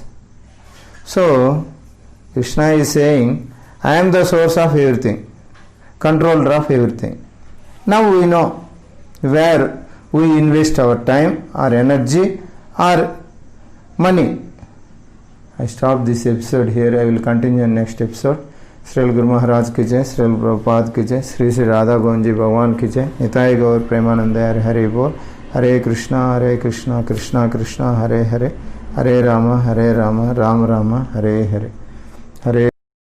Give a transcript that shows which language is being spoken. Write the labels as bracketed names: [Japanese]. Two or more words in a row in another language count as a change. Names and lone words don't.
[English] So, Krishna is saying, I am the source of everything, controller of everything. Now we know where we invest our time or energy or money. I stop this episode here. I will continue in next episode. [Hindi] श्री गुरु महाराज की जय, श्री प्रभुपाद की जय, श्री श्री राधा गोविंद जी भगवान की जय, निताई गौर प्रेमानंद हरे हरे बोल। [Sanskrit] हरे कृष्णा कृष्णा कृष्णा हरे हरे, हरे राम राम राम हरे हरे, हरे